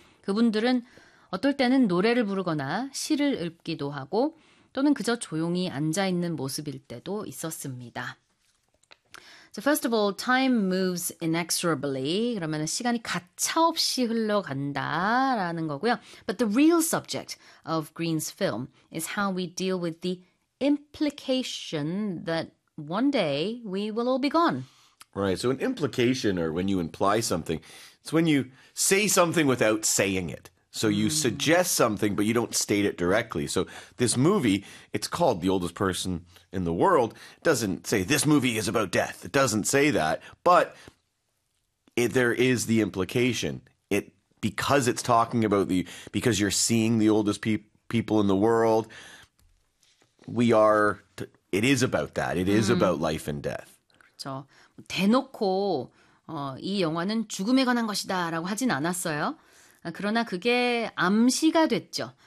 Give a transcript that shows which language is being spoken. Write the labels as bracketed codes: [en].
[ko] 그분들은 어떨 때는 노래를 부르거나 시를 읊기도 하고 또는 그저 조용히 앉아있는 모습일 때도 있었습니다. [en] So first of all, time moves inexorably. [ko] 그러면 시간이 가차없이 흘러간다라는 거고요. [en] But the real subject of Green's film is how we deal with the implication that one day we will all be gone. Right. So an implication, or when you imply something, it's when you say something without saying it. So you suggest something, but you don't state it directly. So this movie, it's called The Oldest Person in the World, doesn't say this movie is about death. It doesn't say that. But there is the implication. It because it's talking about the, because you're seeing the oldest people in the world, we are, it is about that. It is about life and death. [ko] 그렇죠. 대놓고 이 영화는 죽음에 관한 것이다 라고 하진 않았어요. 그러나 그게 암시가 됐죠.